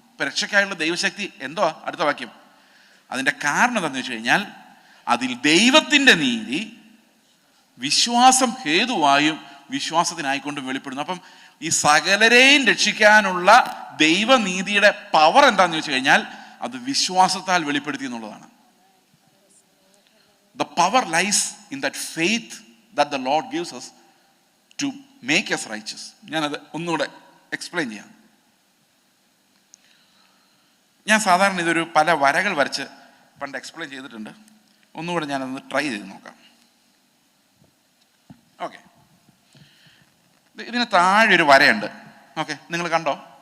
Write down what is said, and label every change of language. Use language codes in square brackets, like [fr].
[ml] ഇപ്പം രക്ഷയ്ക്കായുള്ള ദൈവശക്തി എന്തുവാ? അടുത്ത വാക്യം. അതിൻ്റെ കാരണം എന്താണെന്ന് വെച്ച് കഴിഞ്ഞാൽ അതിൽ ദൈവത്തിൻ്റെ നീതി വിശ്വാസം ഹേതുവായും വിശ്വാസത്തിനായിക്കൊണ്ടും വെളിപ്പെടുന്നു. അപ്പം ഈ സകലരെയും രക്ഷിക്കാനുള്ള ദൈവനീതിയുടെ പവർ എന്താണെന്ന് വെച്ച് കഴിഞ്ഞാൽ അത് വിശ്വാസത്താൽ വെളിപ്പെടുത്തി എന്നുള്ളതാണ്. [en] The power lies in that faith that the Lord gives us to make us righteous. [ml] ഞാനത് ഒന്നുകൂടെ എക്സ്പ്ലെയിൻ ചെയ്യാം. ഞാൻ സാധാരണ ഇതൊരു പല വരകൾ വരച്ച് പണ്ട് എക്സ്പ്ലെയിൻ ചെയ്തിട്ടുണ്ട്. ഒന്നുകൂടെ ഞാനതൊന്ന് ട്രൈ ചെയ്ത് നോക്കാം. ഓക്കെ, ഇതിന് താഴെ ഒരു വരയുണ്ട്. ഓക്കെ, നിങ്ങൾ കണ്ടോ?